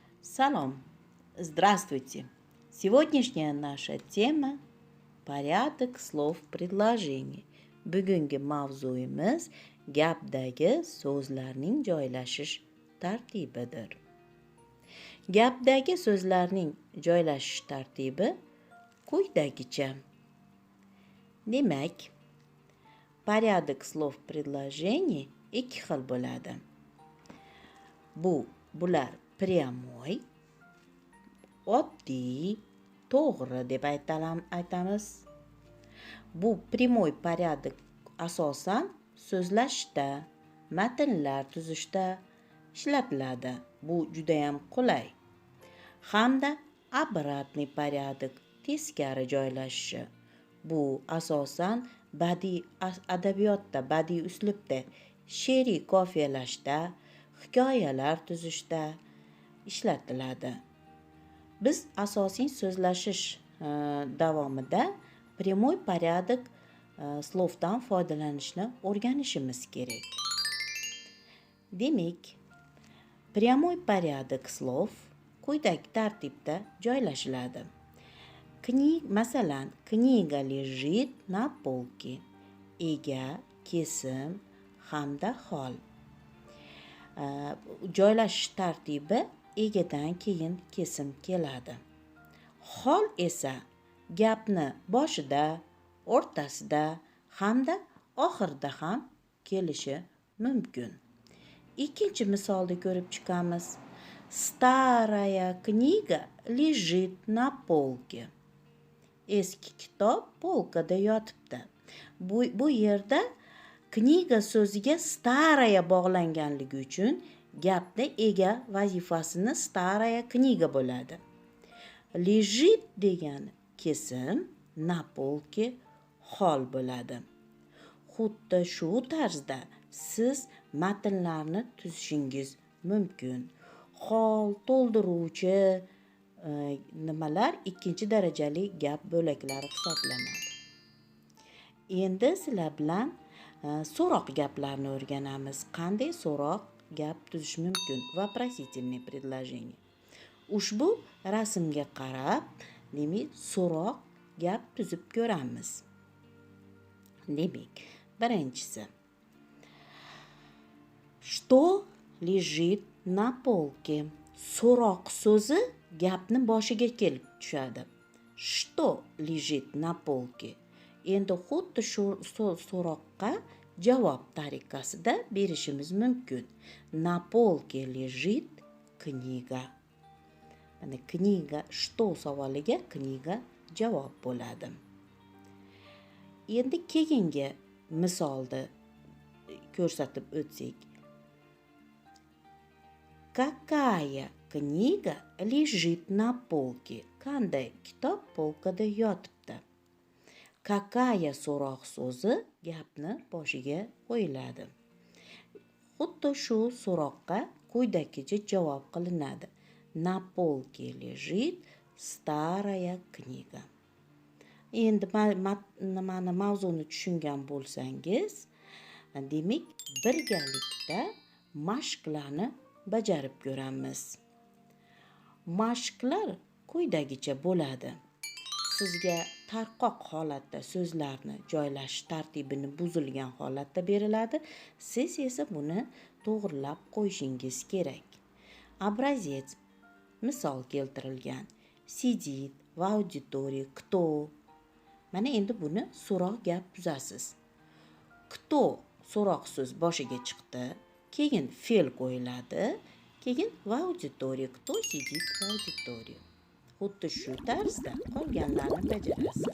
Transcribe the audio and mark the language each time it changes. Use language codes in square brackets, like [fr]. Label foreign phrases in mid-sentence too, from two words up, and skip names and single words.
[ru] Салом! Здравствуйте! Сегодняшняя наша тема – порядок слов в предложении. [uz] Bugungi mavzuyimiz gapdagi so'zlarning joylashish tartibidir. Gapdagi so'zlarning joylashish tartibi quyidagicha. Demak, [ru] порядок слов в предложении [uz] ikki xil bo'ladi. Bular прямой, oddiy, to'g'ri deb aytamiz. Bu [ru] прямой порядок [uz] asosan so'zlashda, matnlar tuzishda ishlatiladi. Bu juda ham qulay. Hamda [ru] обратный порядок, [uz] teskari joylashishi. Bu asosan badiiy adabiyotda, badiiy uslubda, she'riy qofiyalashda, hikoyalar tuzishda ishlatiladi. Biz asosiy so'zlashish davomida [ru] прямой порядок [uz] slovdan foydalanishni o'rganishimiz kerak. Demak, [ru] прямой порядок слов [uz] quyidagi tartibda joylashiladi. Masalan, [ru] книга лежит на полке. [uz] Ega, kesim hamda hol. Joylashish tartibi egadan keyin kesim keladi. Hol esa gapni boshida, o'rtasida hamda oxirida ham kelishi mumkin. Ikkinchi misolni ko'rib chiqamiz. [ru] Старая книга лежит на полке. [uz] Eski kitob polkada yotibdi. Bu yerda kniga so'ziga staraya bog'langanligi uchun gapda ega vazifasini [ru] старая книга [uz] bo'ladi. Lежит degan kesim, [ru] на полке [uz] hol bo'ladi. Xuddi shu tarzda siz matnlarni tuzishingiz mumkin. Hol, to'ldiruvchi nimalar ikkinchi darajali gap bo'laklari hisoblanadi. Endi sizlar bilan so'roq gaplarni o'rganamiz. Qanday so'roq gap tuzish mumkin? [ru] Вопросительные предложения. [uz] Ushbu rasmga qarab, demak, so'roq gap tuzib ko'ramiz. Demak, birinchisi. [ru] Что лежит на полке? [uz] So'roq so'zi gapni boshiga kelib tushadi. [ru] Что лежит на полке? [uz] Endi xuddi shu so'roqqa javob tariqasida berishimiz mumkin. [ru] На полке лежит книга. [uz] Mana kniga, что savoliga kniga javob bo'ladi. Endi keyingi misolni ko'rsatib o'tsak. [ru] Какая книга лежит на полке? [uz] Qanday kitob polkada yotibdi? Какая so'roq so'zi gapni boshiga qo'yiladi. Xuddi shu so'roqqa quyidagicha javob qilinadi. [ru] На полке лежит старая книга. [uz] Endi nimani mavzuni tushungan bo'lsangiz, demak, birgalikda mashqlarni bajarib ko'ramiz. Mashqlar quyidagicha bo'ladi. Sizga tarqoq holatda so'zlarni joylashish tartibini buzilgan holatda beriladi. Siz esa buni to'g'rilab qo'yishingiz kerak. Образец. Misol keltirilgan. [ru] Сидит в аудитории кто? [uz] Mana endi buni so'roq gap tuzasiz. Кто so'roq so'z boshiga chiqdi, keyin fe'l qo'yiladi, keyin [ru] в аудитории. Кто сидит в аудитории? [uz] Xuddi shu tarzda qolganlarni bajarasiz.